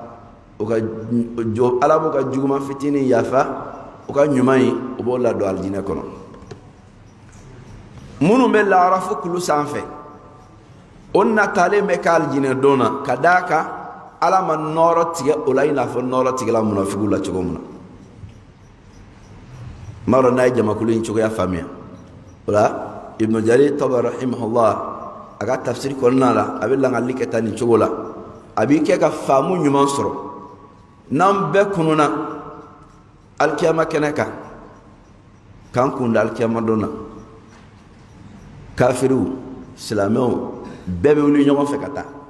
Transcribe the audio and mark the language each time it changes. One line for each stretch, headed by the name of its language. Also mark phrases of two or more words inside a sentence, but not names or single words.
Bambara: ala b'o ka juguman fitinin yafa o ka ɲuman ye o b'o ladon alijinɛ kɔnɔ minnu bɛ arafu kulu sanfɛ o natalen bɛ ka alijinɛ don na ka d'a kan ala ma nɔɔrɔ tigɛ o la i n'a fɔ nɔɔrɔ tigɛla munafigiw la cogo min na n b'a dɔn n'a ye jamakulu in cogoya faamuya o la ibnu jarir tabari rahimahullah a ka tafsiri kɔnɔna la a bɛ langali kɛ tan nin cogo la a b'i kɛ ka faamu ɲuman sɔrɔ n'an bɛɛ kununa alikiyama kɛnɛ kan k'an kun da alikiyama don na kafiriw silamɛw bɛɛ bɛ wuli ɲɔgɔn fɛ ka taa